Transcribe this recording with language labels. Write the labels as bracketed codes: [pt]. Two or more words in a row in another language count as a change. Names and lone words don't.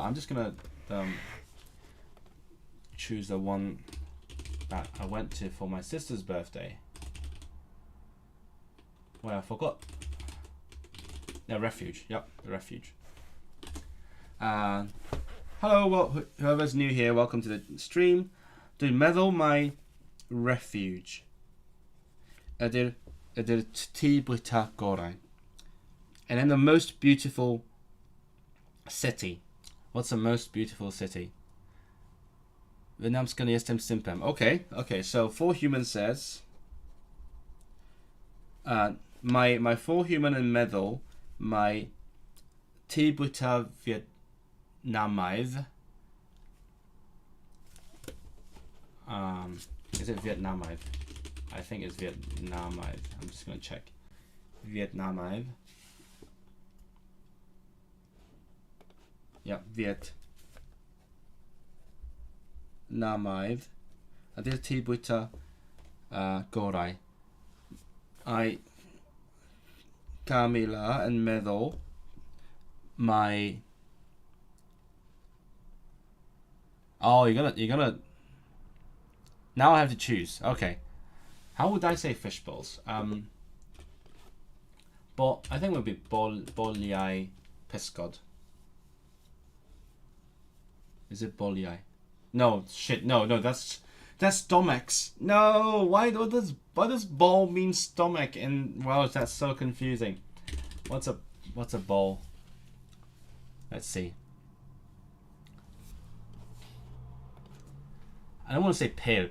[en] I'm just gonna choose the one that I went to for my sister's birthday. Well, I forgot. The Refuge. Yep, the Refuge. Hello, well, whoever's new here, welcome to the stream. [cy] Dwi'n meddwl mai Refuge ydy'r tŷ bwyta gorau. [en] And then the most beautiful city. What's the most beautiful city? Vietnamskan jestem simpem. Okay, so 4Human says my [cy] 4Human yn meddwl mai tŷ bwyta Vietnamaidd. [en] Is it Vietnamaidd? I think it's Vietnamaidd. I'm just gonna check. Vietnamaidd. Yeah, Vietnamaidd. [cy] Ydy'r tŷ bwyta gorau. Camila yn meddwl mai. [en] Oh, you're gonna. Now I have to choose. Okay. How would I say fish balls? But I think it would be [cy] boliau pysgod. [en] Is it boliau? No, shit. No. That's That's stomachs. No, why does bowl mean stomach in Welsh? That's so confusing. What's a bowl? Let's see. I don't want to say pail.